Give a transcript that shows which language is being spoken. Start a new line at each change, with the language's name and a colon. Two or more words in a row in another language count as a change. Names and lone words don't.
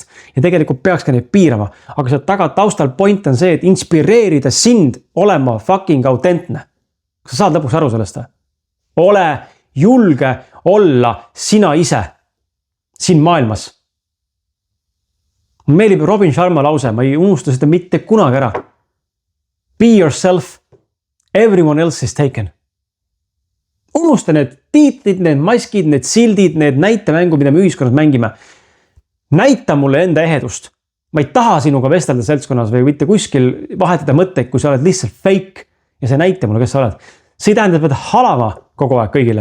Estonian: Ja tegelikult peaks ka neid piirama, aga see taustal point on see, et inspireerida sind olema fucking autentne. Kas sa saad lõpuks aru sellest? Ole julge olla sina ise siin maailmas. Meelib Robin Sharma lause, ma ei unusta seda mitte kunagi ära.
English: Be yourself, everyone else is taken.
Estonian: Unusta need tiitlid, need maskid, need sildid, need näitemängu, mida me ühiskonnas mängime. Näita mulle enda ehedust. Ma ei taha sinuga vestelda seltskonnas või mitte kuskil vahetada mõtteid, kui sa oled lihtsalt fake ja see näita mulle, kes sa oled. See ei tähenda, et pead halama kogu aeg kõigile.